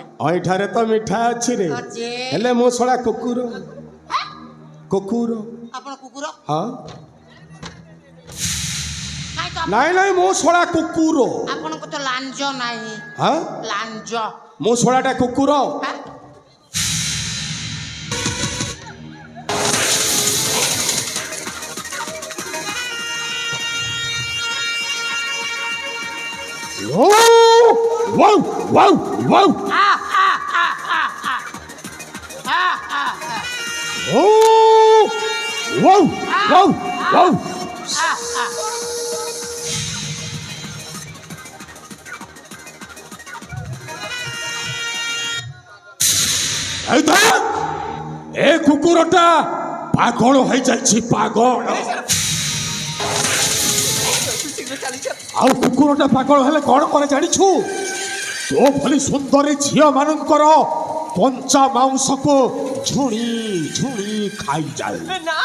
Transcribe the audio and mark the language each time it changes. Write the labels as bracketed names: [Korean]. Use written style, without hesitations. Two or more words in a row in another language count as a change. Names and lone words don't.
[Odia] ଅଇଠାରେ ତ ମିଠା ଅଛି ରେ, ଅଛି। ହେଲେ ମୁଁ ଶଳା କୁକୁର। କୁକୁର? ଆପଣ କୁକୁର? ହଁ। କାଇଁ ତ ନାଇଁ ନାଇଁ, ମୁଁ ଶଳା କୁକୁର। ଆପଣଙ୍କୁ ତ ଲାଞ୍ଜ ନାହିଁ। ହଁ? ଲାଞ୍ଜ। ମୁଁ ଶଳାଟା କୁକୁର। ହଁ? Wow! Wow! Wow! Oh! Wow! Wow! Wow! [Bangla] এই দেখ, এ কুকুরটা পাগল হয়ে যাচ্ছে, পাগল। [Odia] ଶୀଘ୍ର ଚାଲିଛ। ଆଉ କୁକୁରଟା ପାଗଳ ହେଲେ କ'ଣ କରେ ଜାଣିଛୁ? ତୋ ଭଳି ସୁନ୍ଦରୀ ଝିଅ ମାନଙ୍କର କଞ୍ଚା ମାଂସକୁ ଝୁଣି ଝୁଣି ଖାଇଯାଏ। ନା